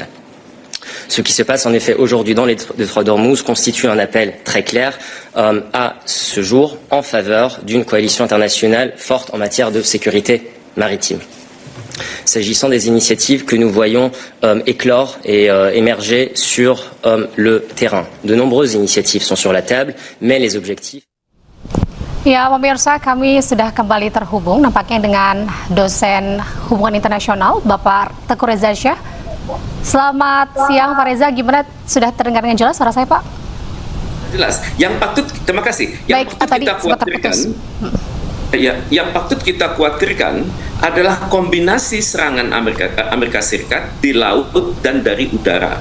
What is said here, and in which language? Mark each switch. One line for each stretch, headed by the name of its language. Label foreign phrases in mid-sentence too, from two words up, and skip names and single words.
French: Ce qui se passe en effet aujourd'hui dans le détroit d'Ormuz constitue un appel très clair à ce jour en faveur d'une coalition internationale forte en matière de sécurité maritime. S'agissant des initiatives que nous voyons éclore et émerger sur le terrain. De nombreuses initiatives sont sur la table, mais les objectifs...
Indonesian: Ya, pemirsa, kami sudah kembali terhubung nampaknya dengan dosen hubungan internasional, Bapak Teguh Reza Shah. Selamat siang, Pak Reza. Gimana? Sudah terdengar dengan jelas suara saya, Pak? Jelas. Terima kasih. Yang patut kita khawatirkan, yang patut kita khawatirkan adalah kombinasi serangan Amerika Serikat di laut dan dari udara.